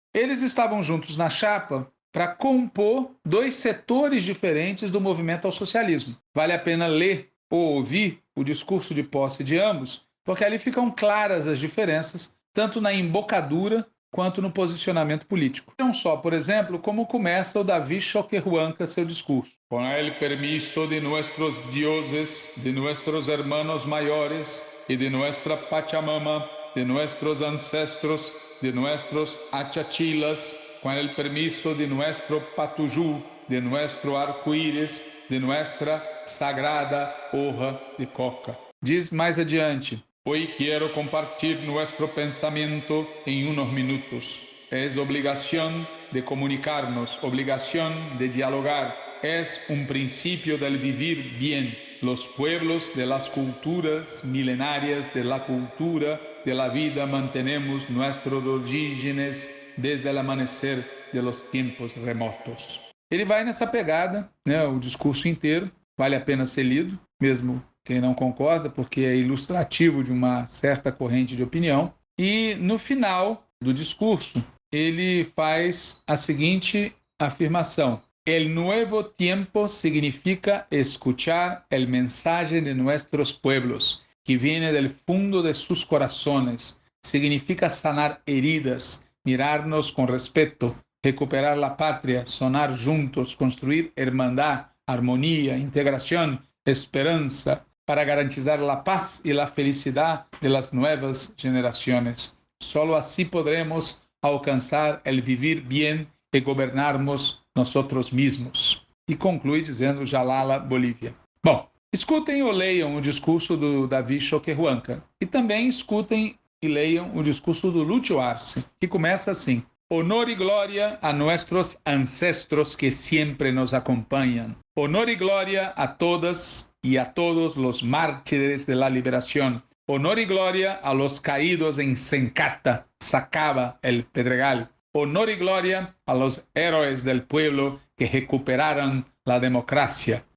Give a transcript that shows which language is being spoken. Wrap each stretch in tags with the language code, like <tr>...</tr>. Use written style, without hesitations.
<pt>Eles estavam juntos na chapa para compor dois setores diferentes do movimento ao socialismo. Vale a pena ler ou ouvir o discurso de posse de ambos, porque ali ficam claras as diferenças, tanto na embocadura quanto no posicionamento político. Não só, por exemplo, como começa o Davi Choquehuanca seu discurso.</pt> <es>Com el permiso de nuestros dioses, de nuestros hermanos maiores e de nuestra Pachamama, de nuestros ancestros, de nuestros achachilas, con el permiso de nuestro Patujú, de nuestro arco-íris, de nuestra sagrada hoja de coca.</es> <pt>Diz mais adiante:</pt> <es>hoy quiero compartir nuestro pensamiento en unos minutos. Es obligación de comunicarnos, obligación de dialogar. Es un principio del vivir bien. Los pueblos de las culturas milenarias, de la cultura de la vida, mantenemos nuestros orígenes desde el amanecer de los tiempos remotos.</es> <pt>Ele vai nessa pegada, né, o discurso inteiro, vale a pena ser lido, mesmo quem não concorda, porque é ilustrativo de uma certa corrente de opinião. E no final do discurso, ele faz a seguinte afirmação:</pt> <es>el nuevo tiempo significa escuchar el mensaje de nuestros pueblos, que viene del fundo de sus corazones. Significa sanar heridas, mirarnos con respeto, recuperar la patria, sonar juntos, construir hermandad, armonía, integración, esperanza, para garantizar la paz y la felicidad de las nuevas generaciones. Solo así podremos alcanzar el vivir bien</es> <pt>e governarmos</pt> <es>nosotros mismos.</es> <pt>E conclui dizendo Jalala, Bolívia. Bom, escutem ou leiam o discurso do David Choquehuanca e também escutem e leiam o discurso do Lúcio Arce, que começa assim:</pt> <es>honor y gloria a nuestros ancestros que siempre nos acompañan. Honor y gloria a todas y a todos los mártires de la liberación. Honor y gloria a los caídos en Sencata, Sacaba, El Pedregal. Honor y gloria a los héroes del pueblo que recuperaram la democracia.</es>